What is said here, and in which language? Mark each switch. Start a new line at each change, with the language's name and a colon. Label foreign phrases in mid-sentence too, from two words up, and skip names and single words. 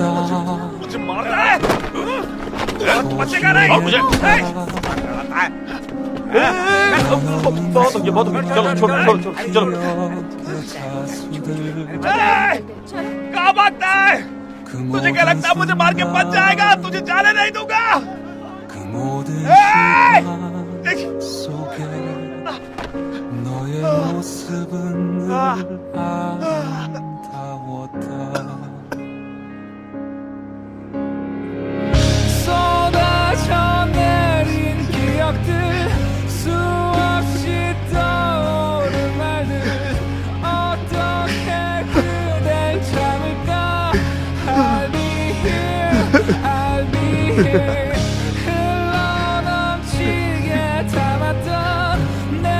Hindi: मुझे मारता है? बचेगा नहीं। मुझे बहुत हो गया, बहुत हो गया। चलो छोड़ो छोड़ो छोड़ो चलो। कहाँ भागता है? तुझे क्या लगता है मुझे मार के बच जाएगा? तुझे जाने नहीं दूंगा।
Korean: 그 모든 에이! 시간 속에 너의 모습은 늘 아름다웠다 쏟아져 내린 기억들 수없이 떠오른 말들 어떻게 그댈 참을까
English: I'll be here I'll be here
Korean: 흘러넘치게 담았던